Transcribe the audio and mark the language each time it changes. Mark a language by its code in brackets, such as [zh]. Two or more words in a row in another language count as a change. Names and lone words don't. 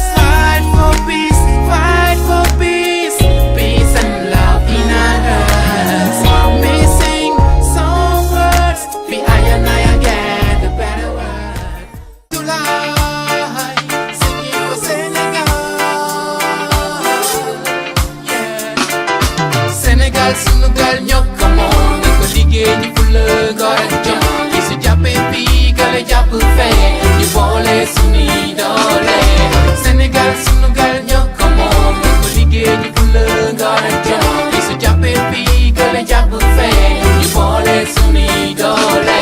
[en] Fight for peace, peace and love in our hearts. Missing some words, be I and I get the better word. July, singing for Senegal, yeah. [wo] Sénégal sunu gal ñoo ko moom di ko liggéey ñu fulla ngor ak jom. Ki su jàppee fii gale jàpp fee ñu boole sunuy doole. Sénégal sunu gal ñoo ko moom di ko liggéey ñu fulla ngor ak jom. Ki su jàppee fii gale jàpp fee ñu boole sunuy doole.